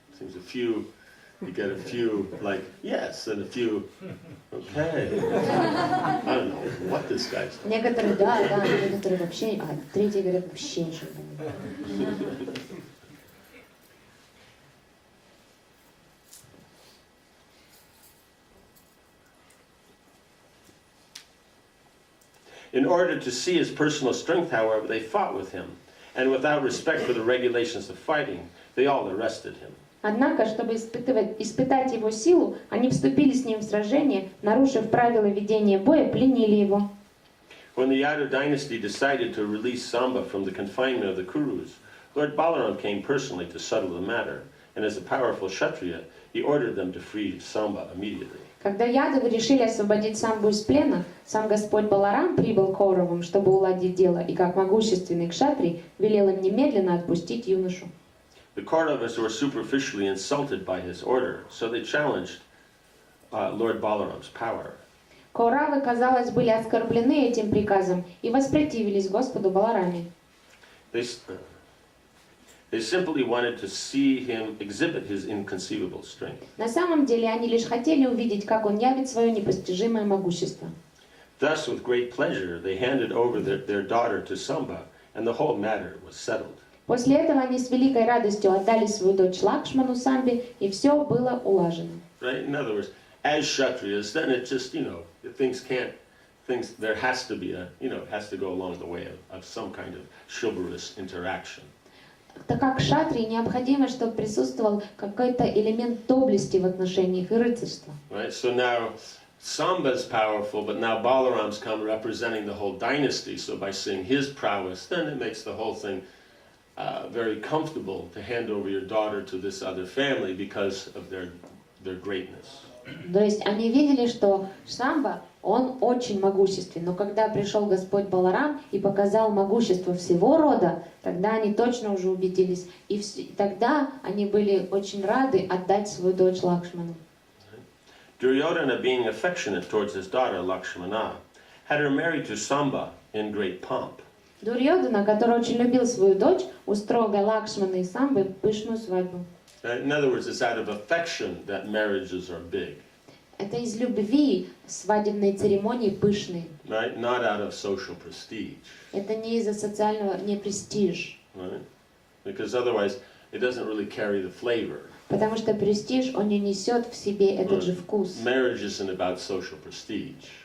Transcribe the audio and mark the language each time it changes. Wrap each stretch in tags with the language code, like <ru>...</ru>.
<en>Seems you get a few like yes and a few okay. I don't know what this guy's like.</en> <ru>Некоторые да, некоторые вообще, а третьи говорят вообще ничего не понимают.</ru> <en>In order to see his personal strength, however, they fought with him, and without respect for the regulations of fighting, they all arrested him.</en> <ru>Однако, чтобы испытать его силу, они вступили с ним в сражение, нарушив правила ведения боя, пленили его.</ru> <en>When the Yadu dynasty decided to release Samba from the confinement of the Kurus, Lord Balaram came personally to settle the matter, and as a powerful Kshatriya, he ordered them to free Samba immediately.</en> <ru>Когда ядовы решили освободить Самбу из плена, сам Господь Баларам прибыл к Кауравам, чтобы уладить дело, и как могущественный кшатрий велел им немедленно отпустить юношу.</ru> <en>The Kauravas were superficially insulted by his order, so they challenged Lord Balaram's power.</en> <ru>Кауравы, казалось, были оскорблены этим приказом и воспротивились Господу Балараме.</ru> <en>They simply wanted to see him exhibit his inconceivable strength.</en> <ru>На самом деле они лишь хотели увидеть, как он явит свое непостижимое могущество.</ru> <en>Thus, with great pleasure, they handed over their daughter to Samba, and the whole matter was settled.</en> <ru>После этого они с великой радостью отдали свою дочь Лакшману Самбе, и все было улажено.</ru> <en>Right? In other words, as Kshatriyas, then it just, there has to be it has to go along the way of some kind of chivalrous interaction.</en> <ru>Так как кшатрии необходимо, чтобы присутствовал какой-то элемент доблести в отношениях и рыцарства.</ru> <en>Right? So now Samba is powerful, but now Balaram's come representing the whole dynasty. So by seeing his prowess, then it makes the whole thing very comfortable to hand over your daughter to this other family because of their greatness.</en> <ru>То есть они видели, что Шамба, он очень могуществен, но когда пришел Господь Баларам и показал могущество всего рода, тогда они точно уже убедились, и тогда они были очень рады отдать свою дочь Лакшману.</ru> <en>Duryodhana, being affectionate towards his daughter Lakshmana, had her married to Samba in great pomp.</en> <ru>Дурьодана, который очень любил свою дочь, устроил для Лакшмана и Самбы пышную свадьбу.</ru> <en>In other words, it's out of affection that marriages are big.</en> <ru>Это из любви свадебные церемонии пышные.</ru> <en>Right? Not out of social prestige.</en> <ru>Это не из-за социального, не престиж.</ru> <en>Right? Because otherwise, it doesn't really carry the flavor.</en> <ru>Потому что престиж, он не несет в себе этот же вкус.</ru> <en>Marriage isn't about social prestige.</en>